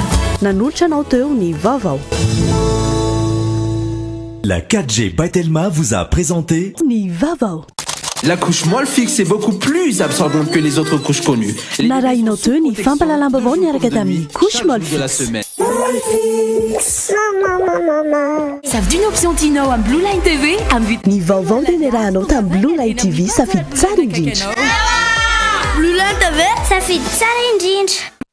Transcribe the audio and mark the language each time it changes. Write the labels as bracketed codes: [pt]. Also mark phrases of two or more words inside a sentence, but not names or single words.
[mg] nanolotra anao teo ny vaovao. [fr] La 4G Batelma vous a présenté [mg] ny vaovao. [fr] La couche molle fixe est beaucoup plus absorbante que les autres couches connues. [mg] Narahinao teo ny fampahalalam-baovao niaraka tamin'ny [fr] couche molle de la fixe. semaine. [mg] Safidy ny option tinao amin'ny Blue Line TV amin'ny ny vaovao dia niarahanao tamin'ny Blue Line TV safidy tsara indrindra. Blue Line TV safidy tsara indrindra.